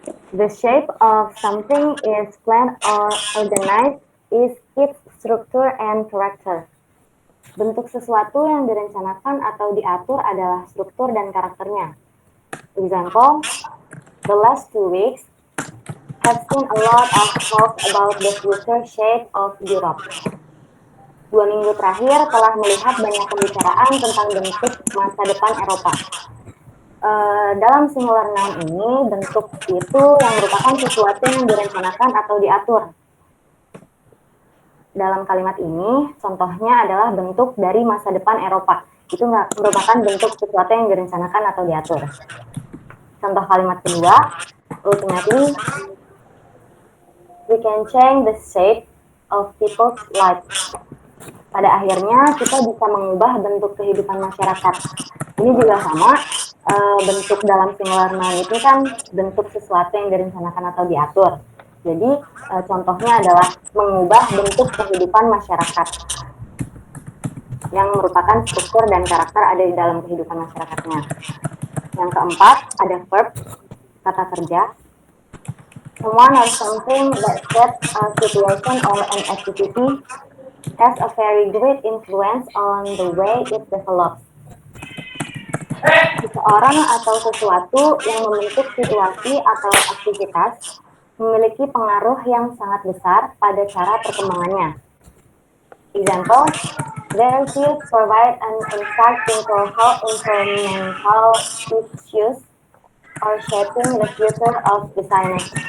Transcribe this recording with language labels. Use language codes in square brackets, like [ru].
[en] The shape of something is planned or organized is its structure and character. [id] Bentuk sesuatu yang direncanakan atau diatur adalah struktur dan karakternya. [en] Example, the last 2 weeks have seen a lot of talk about the future shape of Europe. [id] 2 minggu terakhir telah melihat banyak pembicaraan tentang bentuk masa depan Eropa. Dalam singular noun ini, bentuk itu yang merupakan sesuatu yang direncanakan atau diatur. Dalam kalimat ini, contohnya adalah bentuk dari masa depan Eropa. Itu merupakan bentuk sesuatu yang direncanakan atau diatur. Contoh kalimat kedua, [en] ultimately, we can change the shape of people's lives. [id] Pada akhirnya kita bisa mengubah bentuk kehidupan masyarakat. Ini juga sama, bentuk dalam singular noun itu kan bentuk sesuatu yang direncanakan atau diatur. Jadi contohnya adalah mengubah bentuk kehidupan masyarakat yang merupakan struktur dan karakter ada di dalam kehidupan masyarakatnya. Yang keempat ada verb, kata kerja. [en] Someone or something that sets a situation or an activity has a very great influence on the way it develops. [id] Seseorang atau sesuatu yang membentuk situasi atau aktivitas memiliki pengaruh yang sangat besar pada cara perkembangannya. Example, [en] Their fields provide an insight into how environmental issues are shaping the future of designers.